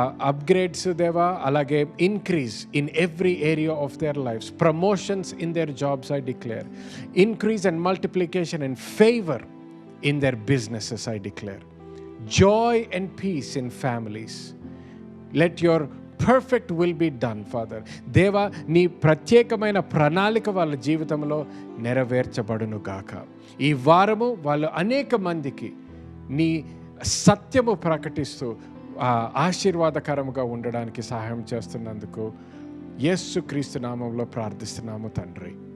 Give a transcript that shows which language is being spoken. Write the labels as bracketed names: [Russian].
[English] Upgrades దేవా, అలాగే increase in every area of their lifes, promotions in their jobs I declare, increase and multiplication and favour in their businesses I declare, joy and peace in families. Let your perfect will be done, Father. [Telugu] దేవా, నీ ప్రత్యేకమైన ప్రణాళిక వాళ్ళ జీవితంలో నెరవేర్చబడును గాక. ఈ వారము వాళ్ళు అనేక మందికి నీ సత్యము ప్రకటిస్తూ ఆశీర్వాదకరముగా ఉండడానికి సహాయం చేస్తున్నందుకు యేసుక్రీస్తు నామంలో ప్రార్థిస్తున్నాము తండ్రి.